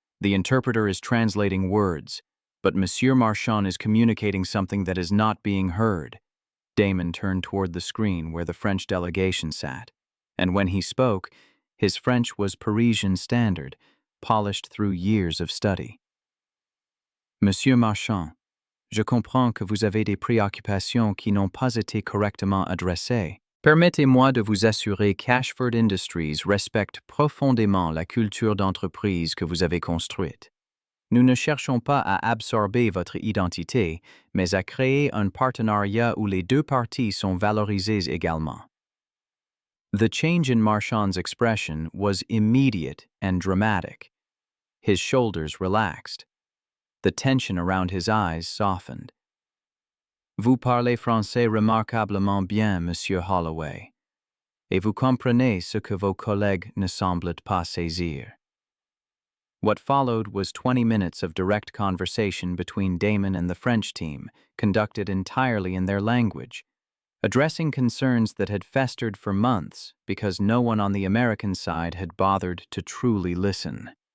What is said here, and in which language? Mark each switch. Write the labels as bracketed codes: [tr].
[en] The interpreter is translating words, but Monsieur Marchand is communicating something that is not being heard. Damon turned toward the screen where the French delegation sat, and when he spoke, his French was Parisian standard, polished through years of study. [fr] Monsieur Marchand, je comprends que vous avez des préoccupations qui n'ont pas été correctement adressées. Permettez-moi de vous assurer qu'Ashford Industries respecte profondément la culture d'entreprise que vous avez construite. Nous ne cherchons pas à absorber votre identité, mais à créer un partenariat où les deux parties sont valorisées également. [en] The change in Marchand's expression was immediate and dramatic. His shoulders relaxed. The tension around his eyes softened. [fr] Vous parlez français remarquablement bien, Monsieur Holloway, et vous comprenez ce que vos collègues ne semblent pas saisir. [en] What followed was 20 minutes of direct conversation between Damon and the French team, conducted entirely in their language, addressing concerns that had festered for months because no one on the American side had bothered to truly listen.